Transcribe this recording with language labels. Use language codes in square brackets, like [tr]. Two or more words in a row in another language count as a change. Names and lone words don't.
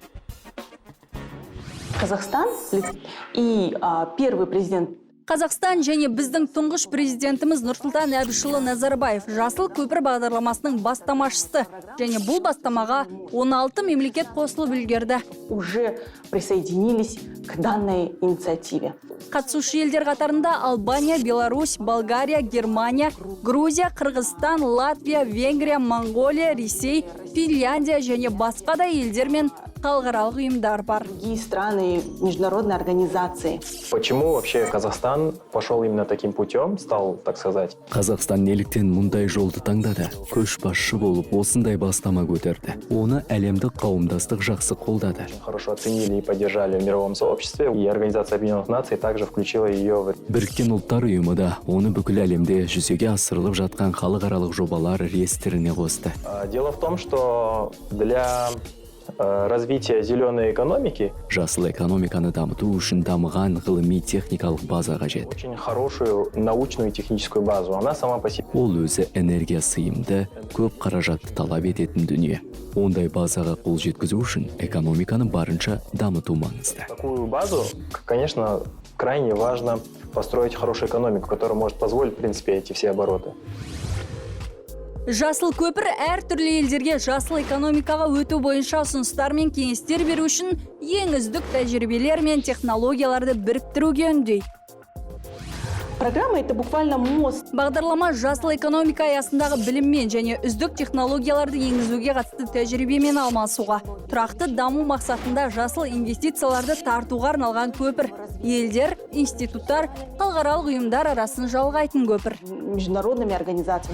[ru] Казахстан и первый президент [kk] Қазақстан және біздің тұңғыш президентіміз Нұрсұлтан Әбішұлы Назарбаев жасыл көпір бағдарламасының бастамашысы және бұл бастамаға 16 мемлекет қосылып үлгерді. [ru] Уже присоединились к данной инициативе. [kk] Қатысушы елдер қатарында Албания, Беларусь, Болгария, Германия, Грузия, Қырғызстан, Латвия, Венгрия, Монголия, Ресей, Финляндия және басқа да елдер мен халықаралық ұйымдар бар. [ru] Другие страны, международные организации. Почему вообще Казахстан пошел именно таким путем, стал, так сказать? [kk] Қазақстан неліктен мұндай жолды таңдады? Көшбасшы болып осындай бастама көтерді. Оны әлемдік қауымдастық жақсы қолдады. [ru] Хорошо оценили и поддержали в мировом сообществе, и Организация Объединенных Наций также включила ее в... [kk] Біріккен ұлттар ұйымы да оны бүкіл әлемде жүзеге асырылып жатқан халықаралық жобалар реестріне қосты. [ru] Дело в том, что для развития зеленой экономики [kk] жасыл экономиканы дамыту үшін дамыған ғылыми-техникалық база қажет. [ru] очень хорошую научную и техническую базу. Она сама по себе. [kk] Ол өзі энергия сыйымды, көп қаражатты талап ететін дүние. Ондай базаға қол жеткізу үшін экономиканы барынша дамыту маңызды. [ru] Такую базу, конечно, крайне важно построить хорошую экономику, которая может позволить, в принципе, эти все обороты. [kk] Жасыл көпір әртүрлі елдерге жасыл экономикаға өту бойынша ұсыныстар мен кеңестер беру үшін ең үздік тәжірибелер мен технологияларды біріктіруге үндейді. [ru] Программа — это буквально мост. [kk] Бағдарлама жасыл экономика аясындағы біліммен және үздік технологияларды енгізуге қатысты тәжірибемен алмасуға, тұрақты даму мақсатында жасыл инвестицияларды тартуға арналған көпір. Елдер, институттар, халықаралық ұйымдар арасын жалғайтын көпір. [ru] Международными организациями.